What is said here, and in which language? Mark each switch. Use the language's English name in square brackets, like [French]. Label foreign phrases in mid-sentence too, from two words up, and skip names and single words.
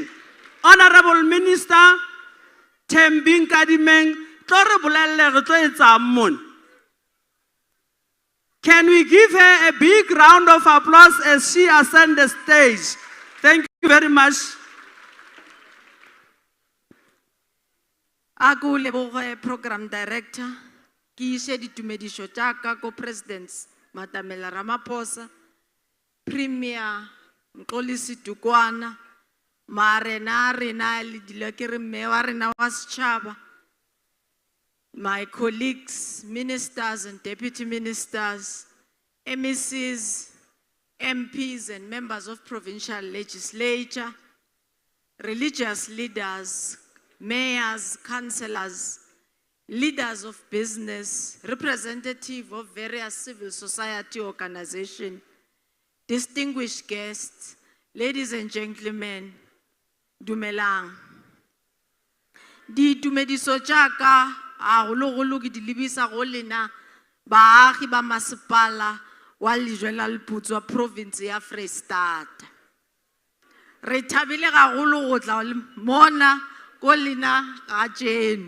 [English] Honorable Minister Tembi Nkadimeng, can we give her a big round of applause as she ascends the stage? Thank you very much. [Southern Sotho] Aku leboge [English] program director, [Southern Sotho] ki ise ditumedišo tša ka ko presidents Matamela Ramaphosa, premier Mxolisi Dukwana, marena rena le dilo ke re mme wa rena wa setšhaba, [English] my colleagues, ministers and deputy ministers, MECs, MPs and members of provincial legislature, religious leaders, mayors, councillors, leaders of business, representatives of various civil society organizations, distinguished guests, ladies and gentlemen, [Southern Sotho] dumelang. Di tumediso tšaka a gologolo ke di lebisa go lena baagi ba masepala wa Lejwe-la-Leputswa province ya Freistata. Re thabile gagolo go tla mona ko lena ga jeno.